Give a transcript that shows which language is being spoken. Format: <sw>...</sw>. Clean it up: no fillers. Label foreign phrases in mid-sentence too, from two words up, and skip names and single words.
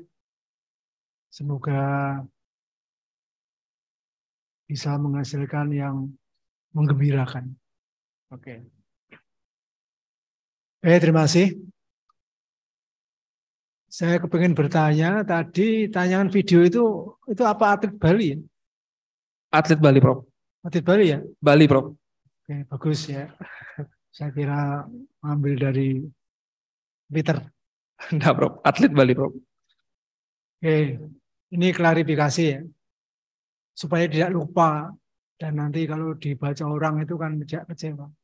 <id>Semoga bisa menghasilkan yang menggembirakan. Oke. Terima kasih. Saya kepingin bertanya, tadi tayangan video itu apa atlet Bali? Atlet Bali, Prof. Atlet Bali ya? Bali, Prof. Oke, bagus ya. Saya kira ambil dari Twitter. Enggak, Prof. Atlet Bali, Prof. Oke, ini klarifikasi ya. Supaya tidak lupa. Dan nanti kalau dibaca orang itu kan kecewa.</id>